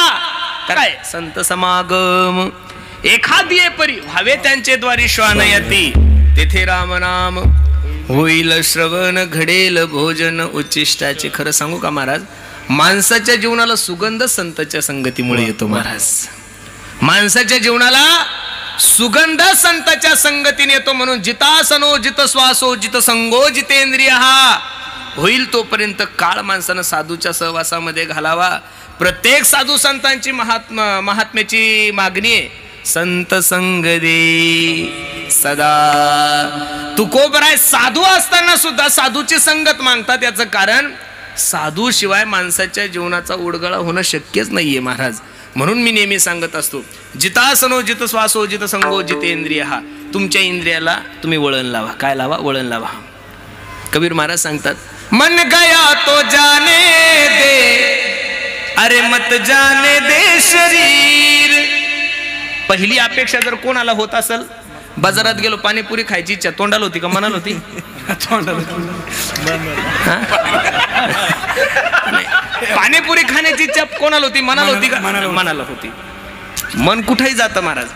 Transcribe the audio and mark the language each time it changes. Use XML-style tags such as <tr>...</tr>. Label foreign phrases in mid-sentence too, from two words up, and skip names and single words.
<mr>काय संत समागम एखादी परी व्हावे त्यांचे द्वारी श्वानयती, तेथे राम नाम होईल श्रवण, घडेल भोजन उच्चिष्टाचे. खरं सांगू का महाराज, माणसाच्या जीवनाला सुगंध संतांच्या संगतीमुळे येतो. महाराज माणसाच्या जीवनाला सुगंध संतांच्या संगतीने येतो. म्हणून</mr> <sa>जितासनो जित श्वासो जित संगो जितेंद्रिय</sa> <mr>होईल तोपर्यंत काळ माणसानं साधूच्या सहवासामध्ये घालावा. प्रत्येक साधू संतांची महात्म्याची मागणी आहे, संत संग दे सदा. तुकोबराय साधू असताना सुद्धा साधूची संगत मागतात. याचं कारण साधू शिवाय माणसाच्या जीवनाचा उडगळा होणं शक्यच नाहीये महाराज. म्हणून मी नेहमी सांगत असतो,</mr> <sa>जितासनो जित श्वासो जित संगो जितेंद्रिय.</sa> <mr>तुमच्या इंद्रियाला तुम्ही वळण लावा. काय लावा? वळण लावा. कबीर महाराज सांगतात,</mr> <hi>मन गया तो जाने दे, अरे मत जाने दे शरीर.</hi> <mr>पहिली अपेक्षा जर कोणाला होत असेल, बाजारात गेलो पाणीपुरी खायची इच्छा, तोंडाला होती का मनाला होती? पाणीपुरी खाण्याची इच्छा कोणाला होती? मनाला होती का? मनाला होती. मन कुठेही जातं महाराज.</mr>